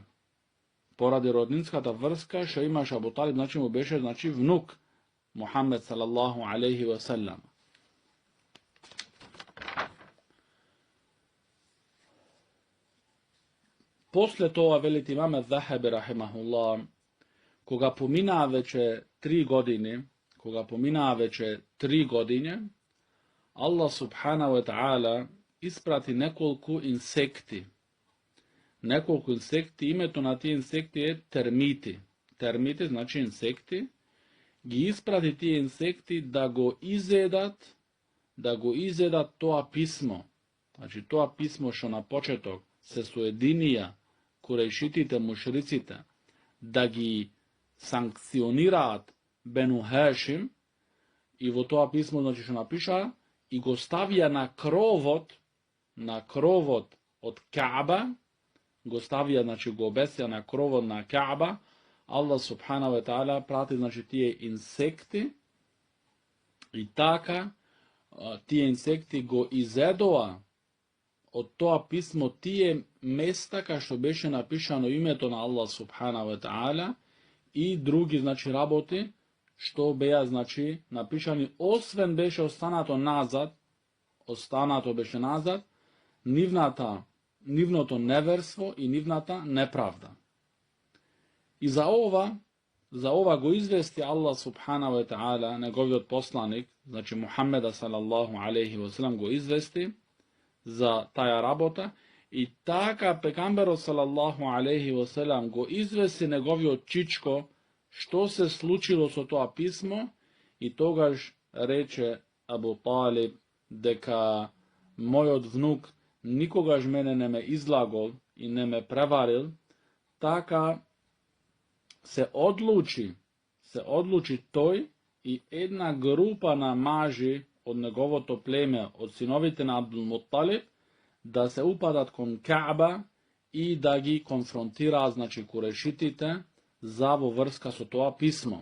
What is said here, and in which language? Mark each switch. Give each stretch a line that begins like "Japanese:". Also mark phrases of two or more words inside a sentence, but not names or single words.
Macedonian: Поради роднинската врска што имаше Абу Талиб, значи му беше, значи, внук Мухаммед
Arabic: صلى الله عليه وسلم.
Macedonian: После тоа, велите имаме Захаби рахимахуллах, кога поминаа веќе 3 години, Аллах
Arabic: سبحانه وتعالى
Macedonian: испрати неколку инсекти. Името на тие инсекти е термити. Термити, значи инсекти. Ги испрати тие инсекти да го изедат тоа писмо. Значи тоа писмо што на почеток се соединија курејшитите, мушриците, да ги санкционираат Бену Хашим, и во тоа писмо, значи, што напиша, и го ставија на кровот од Кааба, го ставија, значи, го обесија на кровот на Кааба, Аллах
Arabic: سبحانه وتعالى
Macedonian: прати, значи, тие инсекти, и така, тие инсекти го изедоа од тоа писмо тие места ка што беше напишано името на Аллах
Arabic: سبحانه وتعالى
Macedonian: и други значи работи што беја значи напишани освен беше останато беше назад нивното неверство и нивната неправда. И за ова го извести Аллах
Arabic: سبحانه وتعالى,
Macedonian: негови од посланик, значи Мухаммеда
Arabic: صلى الله عليه وسلم
Macedonian: го извести за таја работа и така пекамберо
Arabic: صلى الله عليه وسلم
Macedonian: го извести негови од чичко што се случило со тоа pismo i togaž reče Abu Talib deka moj od vnuk nikogaž mene ne me izlagol i ne me prevaril, taka se odluči toj i jedna grupa namaži od njegovo to pleme, od sinovite na Abdul Muttalib, da se upadat kon Kaaba i da gi konfrontira, znači kurešitite, za vo vrska so toa pismo.